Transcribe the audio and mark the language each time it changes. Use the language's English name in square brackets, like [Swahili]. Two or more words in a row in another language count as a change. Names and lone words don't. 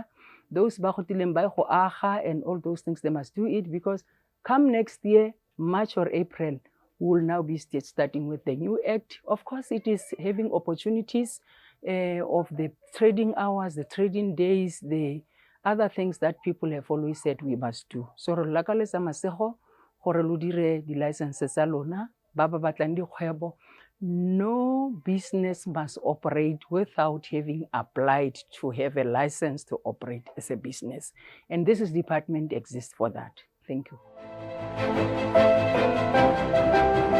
[English] Those and all those things, they must do it, because come next year, March or April, we will now be starting with the new act. Of course, it is having opportunities of the trading hours, the trading days, the other things that people have always said we must do. [Tswana] So lakalesa masego gore lo dire di licenses tsa lona ba ba batlang dikgwebo. [English] No business must operate without having applied to have a license to operate as a business. And this department exists for that. Thank you.